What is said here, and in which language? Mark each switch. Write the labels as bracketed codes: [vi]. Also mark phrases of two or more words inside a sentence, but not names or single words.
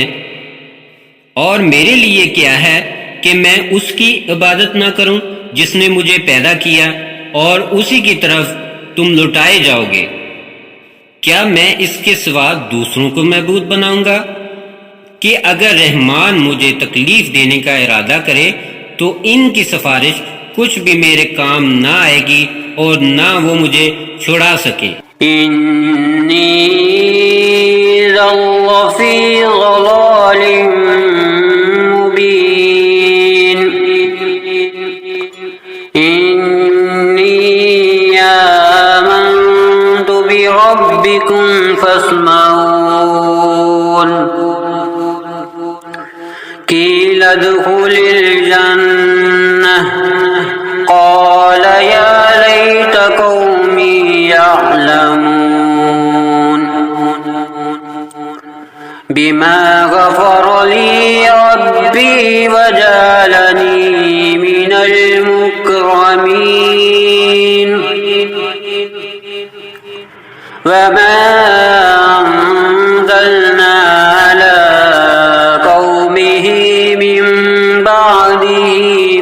[hi] और मेरे लिए क्या है कि मैं उसकी इबादत ना करूं जिसने मुझे पैदा किया और उसी की तरफ तुम लौटाए जाओगे। क्या मैं इसके सिवा दूसरों को महबूद बनाऊंगा कि अगर रहमान मुझे तकलीफ देने का इरादा करे तो इनकी सिफारिश कुछ भी मेरे काम ना आएगी और ना वो मुझे छुड़ा सके। [ar] إني إذا لفي ضلال مبين. إني آمنت بربكم فاسمعون. قيل ادخل الجنة قال يا ليت قومي يعلمون بما غفر لي ربي وجعلني من المكرمين. وما أنزلنا على قومه من بعده